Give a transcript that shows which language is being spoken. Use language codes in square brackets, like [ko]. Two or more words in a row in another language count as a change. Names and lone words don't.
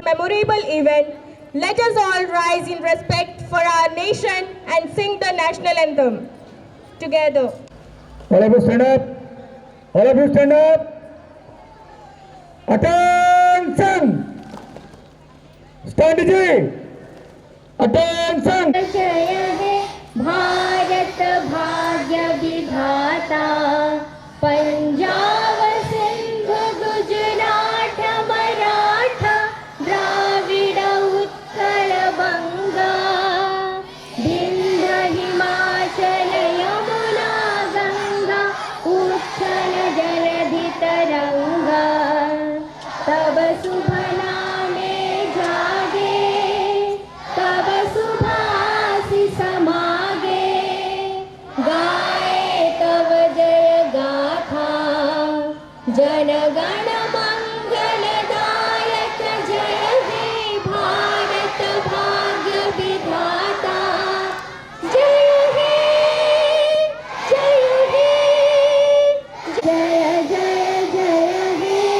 [en] Memorable event, let us all rise in respect for our nation and sing the national anthem together. All of you stand up. All of you stand up. Attention. Stand DJ. Attention. [bn] জয় হে ভারত ভাগ্য বিধাতা পঞ্জাব সিন্ধ গুজরাট মরাঠা দ্রাবিড় উৎকল বঙ্গ বিন্ধ্য হিমাচল যমুনা গঙ্গা উচ্ছল জলধি তরঙ্গ তব শুভ নামে জাগে তব সুভাষি সমাগে গাহে তব জয় গাথা জন গণ মঙ্গলদায়ক জয় হে ভারত ভাগ্য বিধাতা জয় হে জয় হে জয় জয় জয় হে